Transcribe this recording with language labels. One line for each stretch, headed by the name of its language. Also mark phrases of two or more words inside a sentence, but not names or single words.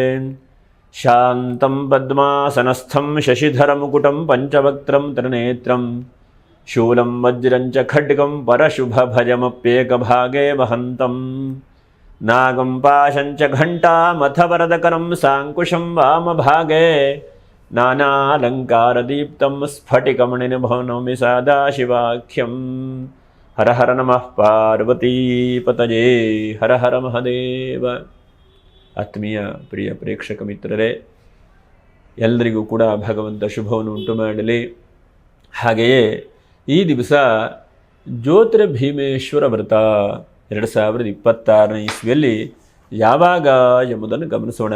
Sanskrit: शान्तं पद्मासनस्थं शशिधरमुकुटं पञ्चवक्त्रं त्रिनेत्रं शूलं वज्रं च खड्गं परशुभभजमप्येकभागे वहन्तं नागं पाशं च घण्टामथ वरदकरं साङ्कुशं वामभागे नानालङ्कारदीप्तं स्फटिकमणिनिभवनमि सदाशिवाख्यं। हर हर नमः पार्वतीपतये। हर हर ಮಹದೇವ.
Kannada: ಆತ್ಮೀಯ ಪ್ರಿಯ ಪ್ರೇಕ್ಷಕ ಮಿತ್ರರೇ, ಎಲ್ಲರಿಗೂ ಕೂಡ ಭಗವಂತ ಶುಭವನ್ನು ಉಂಟು ಮಾಡಲಿ. ಹಾಗೆಯೇ ಈ ದಿವಸ ಜ್ಯೋತಿರ್ಭೀಮೇಶ್ವರ ವ್ರತ 2026ನೇ ಇಸ್ವಿಯಲ್ಲಿ ಯಾವಾಗ ಎಂಬುದನ್ನು ಗಮನಿಸೋಣ.